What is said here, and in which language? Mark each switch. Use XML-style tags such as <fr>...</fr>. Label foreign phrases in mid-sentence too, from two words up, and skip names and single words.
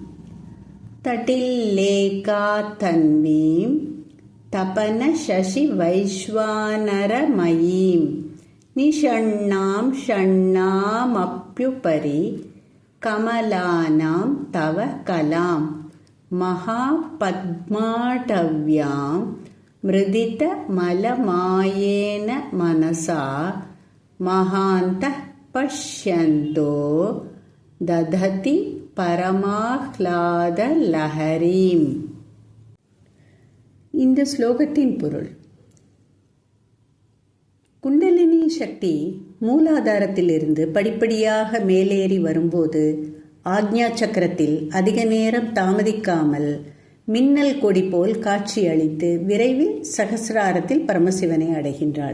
<sa>तटिल्लेका तन्वीं तपनशशिवैश्वानरमयीं निषण्णां षण्णामप्युपरि कमलानां तव कलां महापद्माटव्यां मृदितमलमायेन मनसा महान्तः पश्यन्तो दधति பரமாஹ்லாதலஹரீம்.</sa> <ta>இந்த ஸ்லோகத்தின் பொருள்: குண்டலினி சக்தி மூலாதாரத்திலிருந்து படிப்படியாக மேலேறி வரும்போது ஆக்ஞா சக்கரத்தில் அதிக நேரம் தாமதிக்காமல் மின்னல் கொடி போல் காட்சி அளித்து விரைவில் சகசிராரத்தில் பரமசிவனை அடைகின்றாள்.</ta>